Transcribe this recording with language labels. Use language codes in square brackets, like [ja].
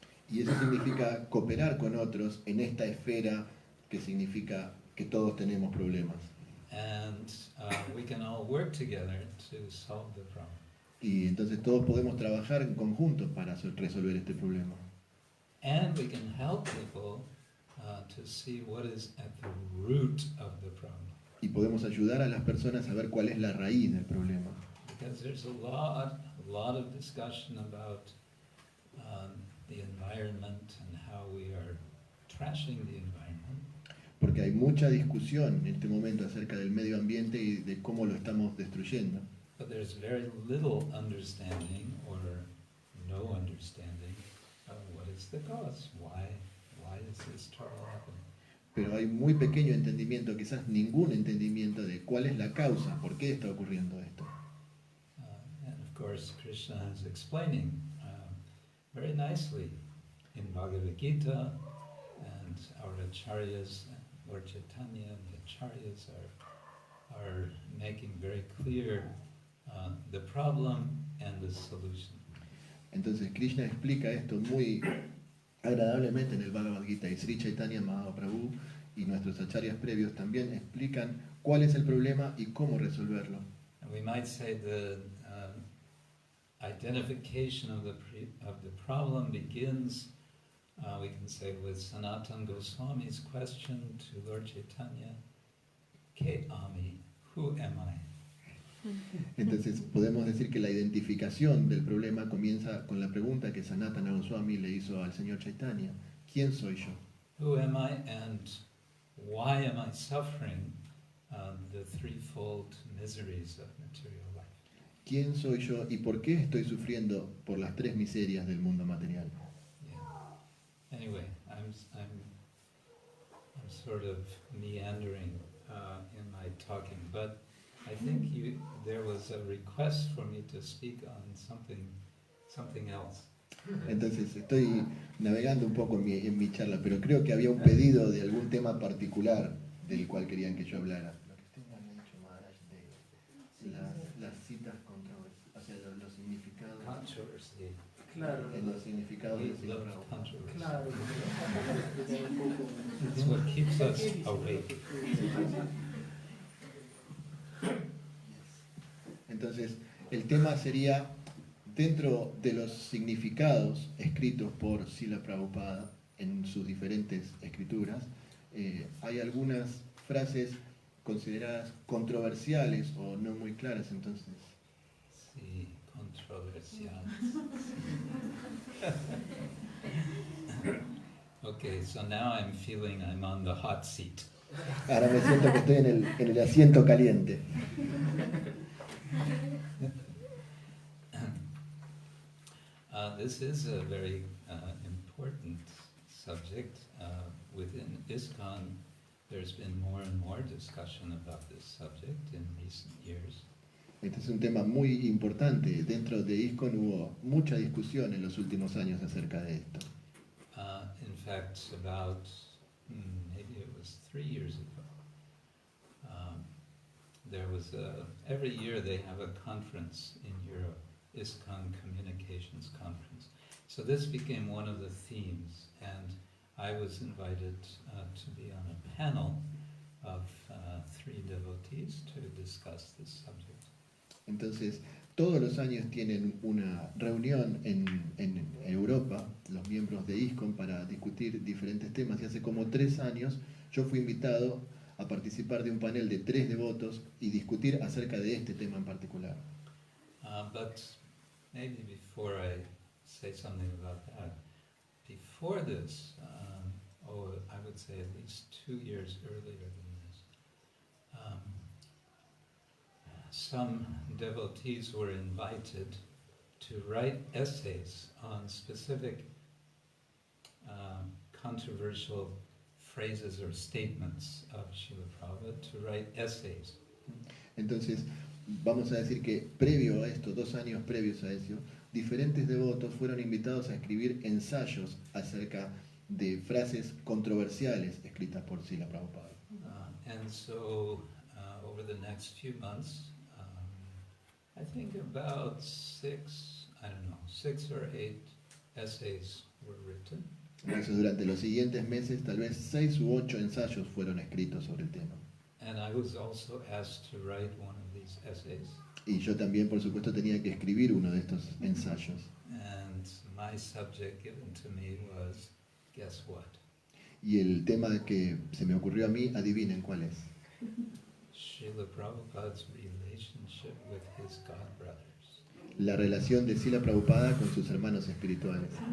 [es] Y eso significa cooperar con otros en esta esfera que significa que todos tenemos problemas. [en] And we can all work together to solve the problem. [es] Y entonces todos podemos trabajar en conjunto para resolver este problema. [en] And we can help people see what is at the root of the problem. [es] Y podemos ayudar a las personas a ver cuál es la raíz del problema. [en] Because there's a lot of discussion about the environment and how we are trashing the environment. [es] Porque hay mucha discusión en este momento acerca del medio ambiente y de cómo lo estamos destruyendo. [en] But there's very little understanding or no understanding of what is the cause. Why is this trouble happening? [es] Pero hay muy pequeño entendimiento, quizás ningún entendimiento de cuál es la causa, por qué está ocurriendo esto. [en] And of course, Krishna is explaining very nicely in Bhagavad Gita, and our acharyas, Lord Chaitanya and the acharyas are making very clear the problem and the solution. [es] Entonces Krishna explica esto muy agradablemente en el Bhagavad Gita, y Sri Chaitanya Mahaprabhu y nuestros acharyas previos también explican cuál es el problema y cómo resolverlo. [en] And we might say the identification of the problem begins, we can say, with Sanatana Goswami's question to Lord Chaitanya, [bn] Ke Ami, [en] who am I? [es] Entonces podemos decir que la identificación del problema comienza con la pregunta que Sanatana Goswami le hizo al señor Chaitanya: ¿quién soy yo? [en] Who am I and why am I suffering the threefold miseries of material life? [es] ¿Quién soy yo y por qué estoy sufriendo por las tres miserias del mundo material? [en] Yeah. Anyway, I'm sort of meandering in my talking, but I think there was a request for me to speak on something else. [es] Entonces estoy navegando un poco en mi charla, pero creo que había un pedido de algún tema particular del cual querían que yo hablara. Lo que usted me había dicho, Maharaj, de las citas controversiales, o sea, los significados. [en] Controversy. [es] Claro. En los significados de [en] We love controversy. [es] Claro. [en] It's what keeps us awake. [es] Entonces, el tema sería, dentro de los significados escritos por Srila Prabhupada en sus diferentes escrituras, hay algunas frases consideradas controversiales o no muy claras, entonces. Sí, controversial. [en] Okay, so now I'm feeling I'm on the hot seat. [es] Ahora me siento que estoy en el asiento caliente. [en] This is a very important subject. Within ISKCON, there's been more and more discussion about this subject in recent years. [es] Este es un tema muy importante. Dentro de ISKCON hubo mucha discusión en los últimos años acerca de esto. [en] In fact, about maybe it was 3 years ago, there was every year they have a conference in Europe, ISKCON Communications Conference. So this became one of the themes, and I was invited to be on a panel of 3 devotees to discuss this subject. [es] Entonces, todos los años tienen una reunión en Europa, los miembros de ISKCON, para discutir diferentes temas. Y hace como 3 años yo fui invitado a participar de un panel de 3 devotos y discutir acerca de este tema en particular. [en] But maybe before I say something about that, before this, I would say at least 2 years earlier than this, some devotees were invited to write essays on specific controversial phrases or statements of Srila Prabhupada, to write essays. [es] Entonces, vamos a decir que previo a esto, 2 años previos a eso, diferentes devotos fueron invitados a escribir ensayos acerca de frases controversiales escritas por Srila Prabhupada. [en] And so, over the next few months, I think about 6 or 8 essays were written. [es] Entonces, durante los siguientes meses, tal vez 6 u 8 ensayos fueron escritos sobre el tema. [en] And I was also asked to write one of these essays. [es] Y yo también, por supuesto, tenía que escribir uno de estos ensayos. [en] And my subject given to me was, guess what? [es] Y el tema que se me ocurrió a mí, adivinen cuál es. [en] Srila Prabhupada's relationship with his god brothers. [es] La relación de Srila Prabhupada con sus hermanos espirituales.